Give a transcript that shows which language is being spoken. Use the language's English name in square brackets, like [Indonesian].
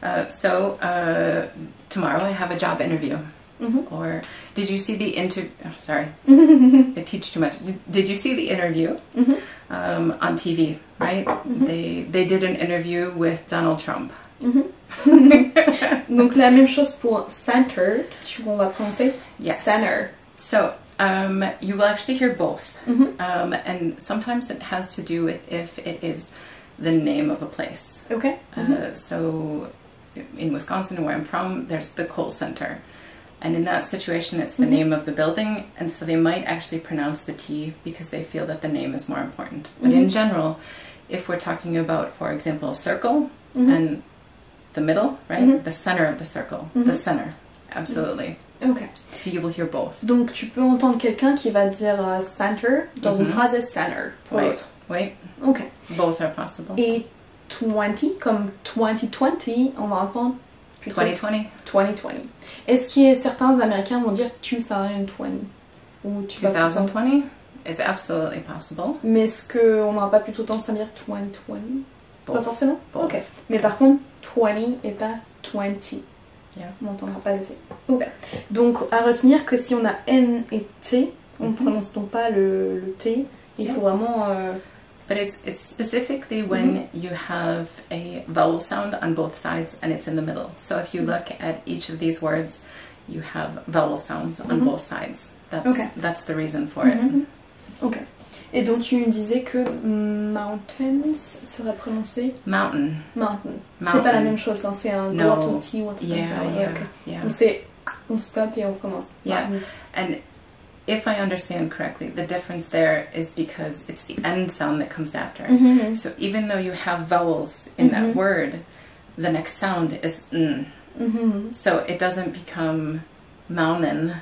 [English] So tomorrow I have a job interview. Or did you see the interview? Oh, sorry, I teach too much. Did you see the interview on TV? Right? They did an interview with Donald Trump. [French] Donc la même chose pour center, on va prononcer center. [English] So you will actually hear both, and sometimes it has to do with if it is the name of a place. Okay. So in Wisconsin, where I'm from, there's the coal center. And in that situation, it's the name of the building, and so they might actually pronounce the T because they feel that the name is more important. But in general, if we're talking about, for example, a circle and the middle, right? The center of the circle, the center, absolutely. Okay. So you will hear both. [French] Donc tu peux entendre quelqu'un qui va dire center dans une phrase et center pour l'autre. Oui. Ok. [English] Both are possible. [French] Et 20 comme 2020, on va entendre 2020. 2020. Est-ce que certains Américains vont dire 2020 ou 2020? [English] It's absolutely possible. [French] Mais est-ce qu'on n'aura pas plutôt tendance à dire 2020? [English] Both. [French] Pas forcément? [English] Both. [French] Ok. Mais par contre, 20 et pas 20. [English] Yeah. [French] On n'entendra pas le T. Ok. Donc à retenir que si on a N et T, on ne prononce donc pas le T. Il faut vraiment... [English] But it's specifically when you have a vowel sound on both sides and it's in the middle. So if you look at each of these words, you have vowel sounds on both sides. That's the reason for it. Ok. [French] Et donc tu disais que mountains serait prononcé [English] mountain. Mountain. [French] C'est pas la même chose, hein. C'est un gros T ou un truc comme ça. [English] Yeah. [French] On stop et on recommence. [English] Yeah. And if I understand correctly, the difference there is because it's the end sound that comes after it. Mm-hmm. So even though you have vowels in that word, the next sound is n. Mm-hmm. So it doesn't become mountain.